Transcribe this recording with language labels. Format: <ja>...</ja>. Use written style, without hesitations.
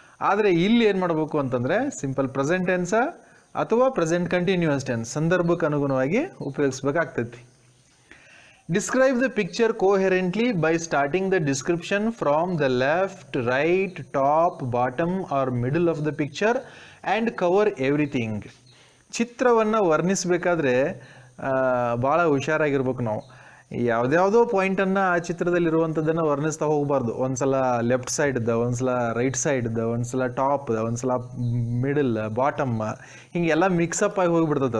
<kn>ಆದರೆ ಇಲ್ಲಿ ಏನು ಮಾಡಬೇಕು ಅಂತಂದರೆ ಸಿಂಪಲ್ ಪ್ರೆಸೆಂಟ್ ಟೆನ್ಸ ಅಥವಾ ಪ್ರೆಸೆಂಟ್ ಕಂಟಿನ್ಯೂಯಸ್ ಟೆನ್ಸ್ ಸಂದರ್ಭಕ್ಕೆ ಅನುಗುಣವಾಗಿ ಉಪಯೋಗಿಸ್ಬೇಕಾಗ್ತೈತಿ.</kn> <en>Describe the picture coherently by starting the description from the left, right, top, bottom or middle of the picture and cover everything.</en> <kn>ಚಿತ್ರವನ್ನು ವರ್ಣಿಸಬೇಕಾದ್ರೆ ಭಾಳ ಹುಷಾರಾಗಿರ್ಬೇಕು ನಾವು. ಯಾವುದ್ಯಾವುದೋ ಪಾಯಿಂಟನ್ನು ಆ ಚಿತ್ರದಲ್ಲಿರುವಂಥದ್ದನ್ನು ವರ್ಣಿಸ್ತಾ ಹೋಗಬಾರ್ದು. ಒಂದ್ಸಲ ಲೆಫ್ಟ್ ಸೈಡ್ದ, ಒಂದ್ಸಲ ರೈಟ್ ಸೈಡ್ದ, ಒಂದ್ಸಲ ಟಾಪ್ದ, ಒಂದ್ಸಲ ಮಿಡಲ್, ಬಾಟಮ್, ಹೀಗೆಲ್ಲ ಮಿಕ್ಸಪ್ ಆಗಿ ಹೋಗಿಬಿಡ್ತದೆ.</kn>